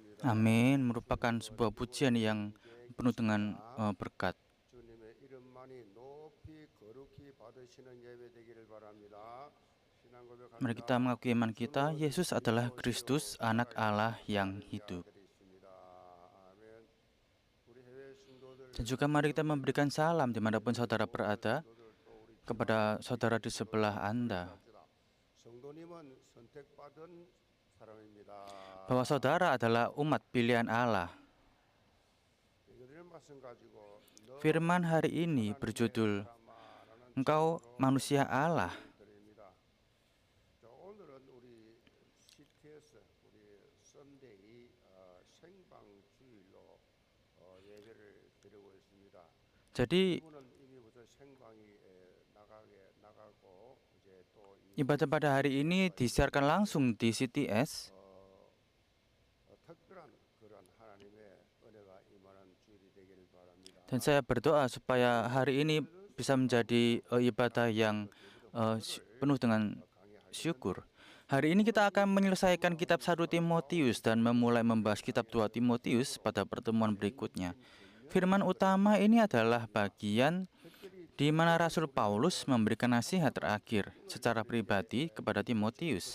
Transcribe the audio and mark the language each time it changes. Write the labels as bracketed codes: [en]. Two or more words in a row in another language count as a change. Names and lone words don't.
[id] Amin, merupakan sebuah pujian yang penuh dengan berkat. [ko] 주님의 이름만이 높이 거룩히 받으시는 예배 되기를 바랍니다. 신앙 [id] Mari kita [ko] 고백합니다. [id] mengakui iman kita, [ko] 주는 [id] Yesus adalah [ko] 그리스도시요 [id] Kristus, anak Allah yang [ko] 살아계신 [id] hidup. [ko] 자들이 있습니다. 아멘. 우리 해외 [id] Dan [ko] 신도들 [id] juga mari kita memberikan salam dimanapun saudara berada kepada saudara di sebelah Anda, [ko] 성도님은 선택받은 사람입니다. [id] bahwa saudara adalah umat pilihan Allah. [ko] 이들의 말씀 가지고 너 [id] Firman hari ini [ko] 하나님의 [id] berjudul, [ko] 사람아라는 [id] Engkau [ko] 제목으로 [id] manusia Allah. [ko] 드립니다. 자, 오늘은 우리 CTS 우리 썬데이 생방 주일로 예배를 드리고 있습니다. [id] Jadi [ko] 이분은 이미 벌써 생방이 나가고 이제 또 [id] ibadah pada hari ini disiarkan langsung di CTS. [ko] 특별한 그런 하나님의 은혜가 임하는 주일이 되기를 바랍니다. [id] Dan saya berdoa supaya hari ini bisa menjadi ibadah yang penuh dengan syukur. Hari ini kita akan menyelesaikan kitab 1 Timotius dan memulai membahas kitab 2 Timotius pada pertemuan berikutnya. Firman utama ini adalah bagian di mana Rasul Paulus memberikan nasihat terakhir secara pribadi kepada Timotius.